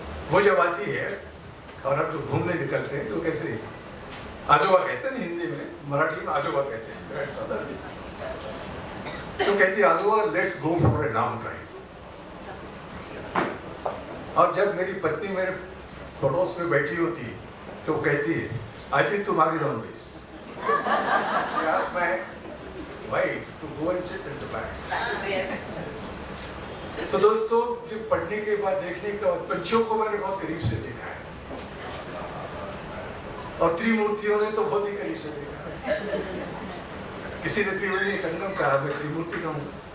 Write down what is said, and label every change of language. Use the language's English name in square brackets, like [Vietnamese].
[Hindi] वो जब आती है और हम जो घूमने निकलते हैं तो कैसे आजोबा कहते हैं हिंदी में, मराठी में आजोबा कहते हैं, ग्रैंडफादर। तो कहती है आजोबा [English] Let's go for a long drive. [Hindi] और जब मेरी पत्नी मेरे पड़ोस में बैठी होती है तो कहती है आज तुम आगे रहो base. [English] Ask my wife to go and sit at the back. [Hindi] तो दोस्तों जब पढ़ने के बाद देखने के बाद पंछियों को मैंने बहुत करीब से देखा है और त्रिमूर्तियों ने तो बहुत ही करीब से देखा है। किसी ने त्रिवेणी संगम कहा, मैं त्रिमूर्ति कहूँगा।